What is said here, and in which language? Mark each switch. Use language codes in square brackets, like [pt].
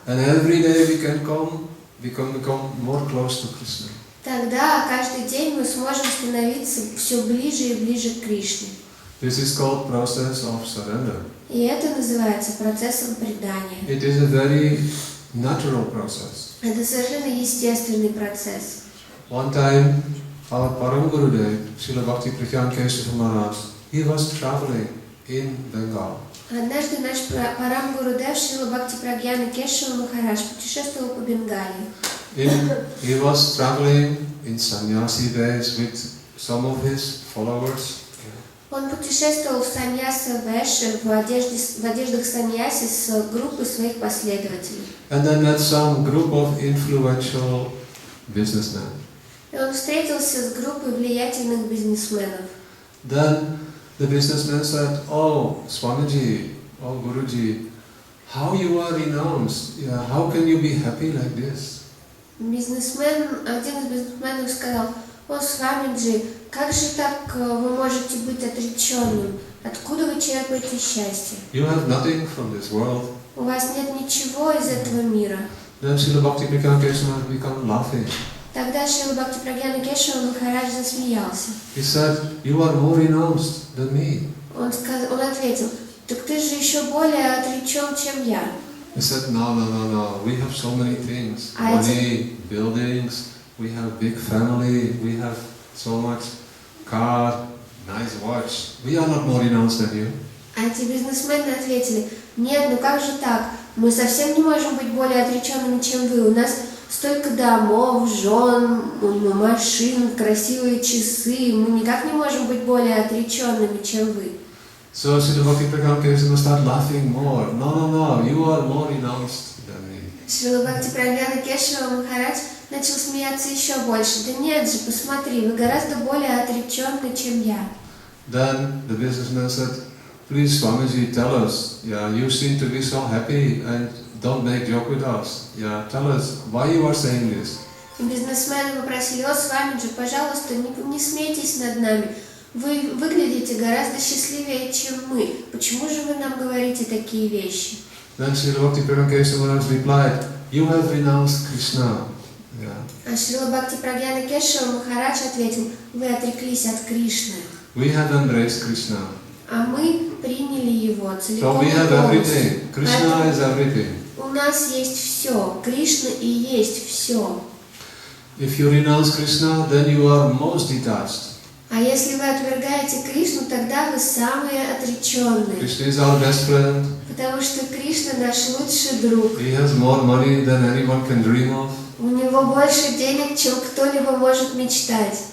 [en] And every day we can become more close to Krishna. [ru] Тогда каждый день мы сможем становиться все ближе и ближе к Кришне. [en] This is called process of surrender. [ru] И это называется процессом предания. [en] It is a very natural process. [ru] Это совершенно естественный процесс. [en] One time, our Param Gurudev, Srila Bhakti Pragyan Kesava Maharaj, he was traveling in Bengal. [ru] Однажды наш Парам Гурудев Шрила Бхакти Прагьяна Кешава Махарадж путешествовал по Бенгалии. [en] He was traveling in sannyasi days with some of his followers. [ru] Он путешествовал в саньяса вэше, в одеждах саньяси с группой своих последователей. [en] And then met some group of influential businessmen. [ru] И он встретился с группой влиятельных бизнесменов. [en] Then the businessman said, "Oh, Swamiji, oh Guruji, how you are renounced? Yeah, how can you be happy like this?" [ru] Один из бизнесменов сказал: «О, Свамиджи, как же так вы можете быть отреченным? Откуда вы черпаете счастье? [en] You have nothing from this world. [ru] У вас нет ничего из этого мира». [en] Then Srila Bhakti-Pragyan Kesava began laughing. [ru] Тогда Шрила Бхактипрагьяна Кешава Махарадж засмеялся. [en] He said, "You are more renounced than me." [ru] Он ответил: «Так ты же еще более отречен, чем я». [en] He said, "No. We have so many things. Money, buildings, we have big family, we have so much car, nice watch. We are not more renounced than you." [ru] А эти бизнесмены ответили: «Нет, ну как же так? Мы совсем не можем быть более отреченными, чем вы. У нас столько домов, жен, машин, красивые часы. Мы никак не можем быть более отреченными, чем вы». [en] So Srila Bhakti-Pragyan Kesava started laughing more. No, you are more renounced than me. [ru] Шрила Бхактипрагьяна Кешава Махарадж начал смеяться еще больше. «Да нет же, посмотри, вы гораздо более отреченны, чем я». [en] Then the businessman said, "Please, Swamiji, tell us. Yeah, you seem to be so happy and don't make joke with us. Yeah, tell us why you are saying this." [ru] Бизнесмены попросили: «О, Свамиджи, пожалуйста, не смейтесь над нами. Вы выглядите гораздо счастливее, чем мы. Почему же вы нам говорите такие вещи?» [en] Then Srila Bhakti-Pragyan Kesava replied, "You have renounced Krishna." Yeah. [ru] А Шрила Бхактипрагьяна Кешава Махарадж ответил: «Вы отреклись от Кришны, [en] We have embraced Krishna. [ru] а мы приняли его [en] So [ru] целиком [en] we [ru] и [en] have [ru] полностью. [en] everything. Krishna is everything. [ru] У нас есть все. Кришна и есть все. [en] If you renounce Krishna, then you are most detached. [ru] А если вы отвергаете Кришну, тогда вы самые отреченные. [en] Krishna is our best friend. [ru] Потому что Кришна наш лучший друг. [en] He has more money than anyone can dream of. [ru] У него больше денег, чем кто-либо может мечтать.